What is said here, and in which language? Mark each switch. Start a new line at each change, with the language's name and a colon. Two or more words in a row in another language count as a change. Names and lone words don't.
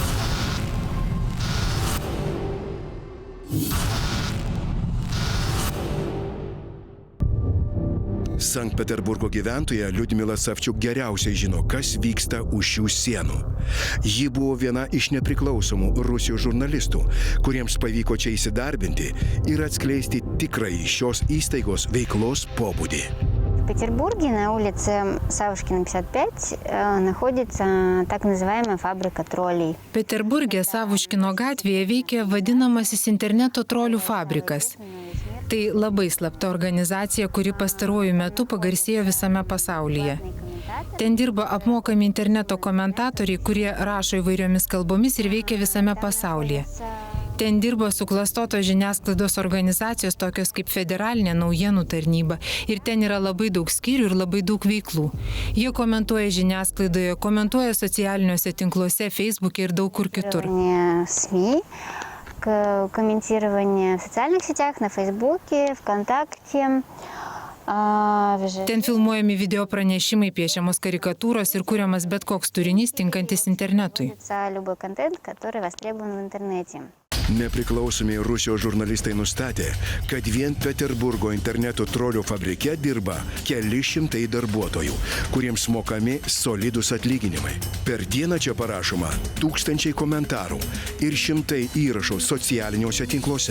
Lithuanian: Sankt Peterburgo gyventoja Liudmila Savčiuk geriausiai žino, kas vyksta už šių sienų. Ji buvo viena iš nepriklausomų Rusijos žurnalistų, kuriems pavyko čia įsidarbinti ir atskleisti tikrąjį šios įstaigos veiklos pobūdį.
Russian: В Петербурге на улице Савушкина, 55, находится так называемая фабрика троллей.
Lithuanian: Peterburge Savuškino gatvėje veikia vadinamasis interneto trolių fabrikas. Tai labai slapta organizacija, kuri pastaruoju metu pagarsėjo visame pasaulyje. Ten dirba apmokami interneto komentatoriai, kurie rašo įvairiomis kalbomis ir veikia visame pasaulyje. Ten dirba suklastotos žiniasklaidos organizacijos tokios kaip Federalinė naujienų tarnyba ir ten yra labai daug skyrių ir labai daug veiklų. Jie komentuoja žiniasklaidoje, komentuoja socialiniuose tinkluose, Facebook'e ir daug kur kitur.
Russian: Комментирование в социальных сетях, на Фейсбуке, ВКонтакте.
Lithuanian: Ten filmuojami video pranešimai, piešiamos karikatūros ir kuriamas bet koks turinys tinkantis internetui.
Russian: Любой контент, который востребован в интернете.
Lithuanian: Nepriklausomi Rusijos žurnalistai nustatė, kad vien Peterburgo interneto trolių fabrike dirba keli šimtai darbuotojų, kuriems mokami solidus atlyginimai. Per dieną čia parašoma tūkstančiai komentarų ir šimtai įrašų socialiniuose tinkluose.